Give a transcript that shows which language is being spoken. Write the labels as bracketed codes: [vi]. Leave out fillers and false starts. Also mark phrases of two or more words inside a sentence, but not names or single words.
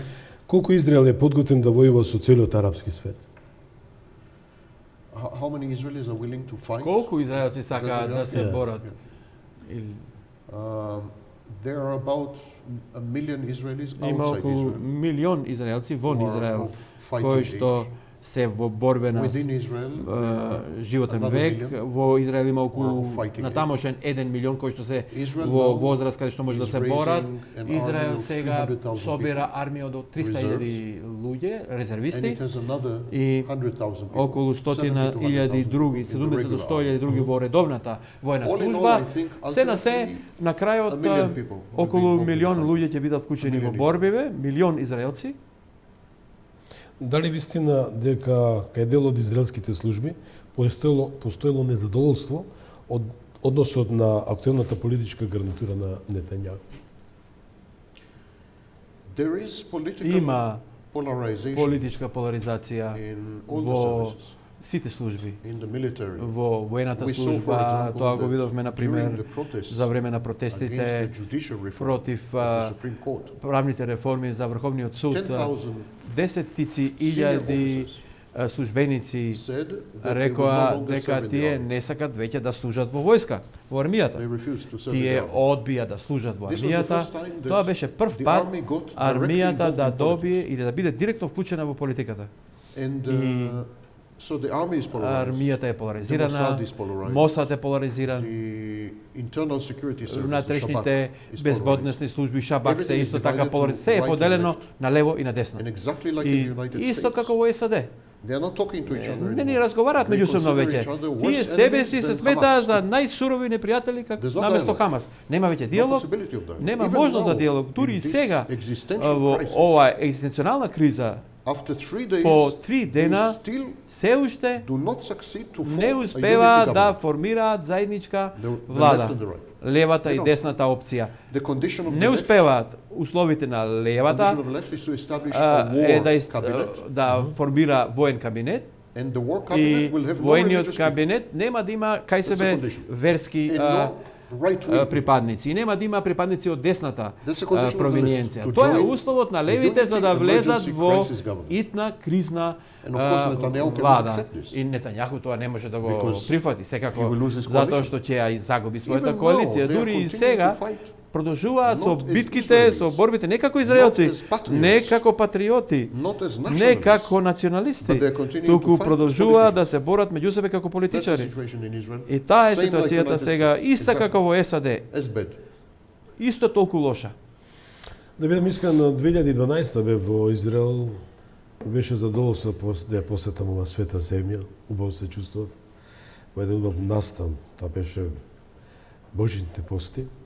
[mk] Колку Израел е подготвен да војува со целиот арапски свет? [en] How many Israelis are willing to fight? [mk] Колку израелци сакаат да се [en] Yeah. [mk] борат? Или [en] There are about a million Israelis [mk] има [en] outside [mk] околу [en] Israel [mk] милион израелци вон [en] who are [mk] Израел [en] of fighting [mk] кои што [en] age. [mk] се во борбена [en] Within Israel, [mk] животен [en] another [mk] век. [en] million [mk] Во Израел има околу [en] of fighting [mk] на тамошен 1 милион кои што се [en] Israel [mk] во [en] now [mk] возраст каде што може да [en] is [mk] се борат. [en] raising an [mk] Израел [en] army of [mk] сега [en] 300,000 [mk] собира армија од 300.000 луѓе, [en] and [mk] резервисти, [en] it has another [mk] и [en] 100,000 people. [mk] околу 100.000 други, 70 до 100.000 други во редовната војна [en] All in all, [mk] служба. [en] I think [mk] Се на се, на крајот [en] a million people will be [mk] околу [en] involved in [mk] милион [en] fight. [mk] луѓе ќе бидат вклучени во [en] A million [mk] борбиве, милион израелци. Дали вистина дека кај дел од израелските служби постоело незадоволство од односот на актуелната политичка гарнитура на Нетањаху? [en] There is political [mk] Има [en] polarization [mk] политичка поларизација [en] in all the [mk] во [en] services, [mk] сите служби. [en] in the military. [mk] Во воената [en] We saw, for [mk] служба, [en] example, [mk] тоа го [en] that [mk] видовме на [en] during [mk] пример [en] the protests [mk] за време на [en] against [mk] протестите [en] the judicial reform [mk] против [en] of the Supreme Court, [mk] правните реформи за Врховниот суд. [en] 10,000 [mk] Десетици [en] senior [mk] илјади [en] officers [mk] службеници [en] said that they would no [mk] рекоа [en] longer [mk] дека [en] serve in the [mk] тие [en] army. [mk] не сакат веќе да служат во војска, во армијата. [en] They refused to serve in [mk] Тие [en] the army. [mk] одбија да служат во [en] This was the [mk] армијата. [en] first time that [mk] Тоа беше прв [en] the [mk] пат [en] army got directly [mk] армијата [en] involved [mk] да [en] in [mk] добие [en] politics. [mk] или да биде директно вклучена во политиката. [en] And [mk] И [en] so the army is polarized. [mk] Армијата е [en] The [mk] поларизирана, [en] Mossad is polarized. [mk] Мосад е поларизиран, [en] The internal security service, the [mk] внатрешните [en] Shabak, is [mk] безбедносни служби Шабак се [en] Everything is [mk] исто така [en] divided [mk] поларизирани. [en] to [mk] Се е [en] right and [mk] поделено [en] left. [mk] на лево и на десно. [en] And exactly like in [mk] И [en] the United [mk] исто [en] States, [mk] како во САД. [en] they are not talking to each other [mk] Не ни [en] anymore. [mk] разговараат [en] They [mk] меѓусобно [en] consider [mk] веќе. [en] each other worse [mk] Тие себе [en] enemies [mk] си се [en] than [mk] сметаат [en] Hamas. [mk] за најсурови непријатели како [en] There's no [mk] наместо [en] dialogue. [mk] Хамас. Нема веќе [en] No [mk] диалог, [en] possibility of dialogue. [mk] нема [en] Even [mk] можност за [en] now, [mk] диалог. Дури [en] in [mk] и [en] this [mk] сега [en] existential [mk] во [en] crisis, [mk] ова екзистенционална криза [en] after 3 days, [mk] по 3 дена [en] they still [mk] се уште [en] do not succeed to form [mk] не [en] a [mk] успева [en] unity [mk] да [en] government. [mk] формираат заедничка [en] The left [mk] влада. [en] and the right. [mk] Левата и [en] They don't. [mk] десната опција. [en] The condition of [mk] Не [en] the left, [mk] успеваат условите на [en] condition [mk] левата [en] of the left is to establish a [mk] е [en] war cabinet, [mk] да формира воен кабинет [en] and the war [mk] и [en] cabinet will have no [mk] воениот [en] religious people. [mk] кабинет нема да има кај [en] That's a [mk] себе [en] condition. [mk] верски [en] And [mk] припадници. И нема да има припадници од десната [en] That's the condition of the [mk] провиниенција. [en] left, to [mk] Тоа е [en] join [mk] условот на [en] the [mk] левите за да [en] unity [mk] влезат [en] emergency [mk] во [en] crisis government. [mk] итна кризна [en] And of course, Netanyahu cannot [mk] влада. [en] accept this. [mk] И Нетањаху тоа не може да го [en] Because [mk] прифати, [en] he [mk] секако, [en] will lose his [mk] затоа [en] coalition. [mk] што ќе ја загуби својата [en] Even now, [mk] коалиција. [en] they are [mk] Дури и [en] continuing [mk] сега [en] to fight. [mk] продолжуваат со [en] Not as [mk] битките, со [en] Israelis. [mk] борбите, не како израелци, [en] Not as patriots. [mk] не како патриоти, [en] Not as [mk] не [en] nationalists. [mk] како националисти, [en] But they are continuing [mk] туку [en] to fight as [mk] продолжуваат [en] politicians. [mk] да се борат меѓу себе како [en] That's the [mk] политичари. [en] situation in Israel. [mk] И таа е [en] Same like [mk] ситуацијата [en] United [mk] сега, [en] States. [mk] иста [en] Exactly. [mk] како во САД, [en] As bad. [mk] исто толку лоша. Да бидам искрен, на 2012 бев во Израел, беше задоволство да ја посетам ова света земја, убаво се чувствував, во еден убав настан, тоа беше Божите пости.